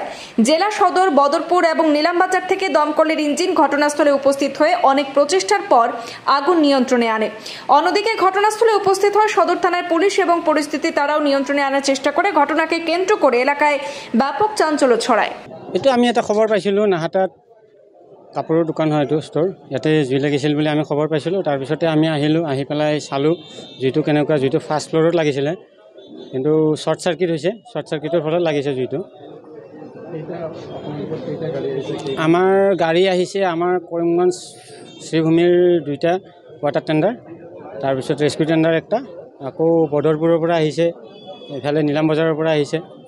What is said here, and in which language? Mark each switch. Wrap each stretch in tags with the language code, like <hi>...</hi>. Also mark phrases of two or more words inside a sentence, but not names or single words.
<bn>জেলা সদর, বদরপুর এবং নিলামবাজার থেকে দমকলের ইঞ্জিন ঘটনাস্থলে উপস্থিত হয়ে অনেক প্রচেষ্টার পর আগুন নিয়ন্ত্রণে আনে। অন্যদিকে ঘটনাস্থলে উপস্থিত হয় সদর থানার পুলিশ এবং পরিস্থিতি তারাও নিয়ন্ত্রণে আনার চেষ্টা করে। ঘটনাকে কেন্দ্র করে এলাকায় ব্যাপক চাঞ্চল্য ছড়ায়।</bn> <as>এটা আমি এটা খবর পাইছিলোঁ, নাহাটাত কাপোৰৰ দোকান হয়, এইটো ষ্ট'ৰ। ইয়াতে জুই লাগিছিল বুলি আমি খবৰ পাইছিলোঁ। তাৰপিছতে আমি আহিলোঁ, আহি পেলাই চালোঁ জুইটো কেনেকুৱা। জুইটো</as> <en>first floor</en> <as>লাগিছিলে, কিন্তু</as> <en>short circuit</en> <as>হৈছে।</as> <en>short circuit</en> <as>ফলত লাগিছে জুইটো। আমাৰ গাড়ী আহিছে, আমাৰ কৰিমগঞ্জ শ্ৰীভূমিৰ 2টা</as> <en>water tender,</en> <as>তাৰপিছত</as> <en>rescue tender</en> <as>একটা, আকৌ বদৰপুৰৰ পৰা আহিছে, এইফালে নিলাম বজাৰৰ পৰা আহিছে।</as>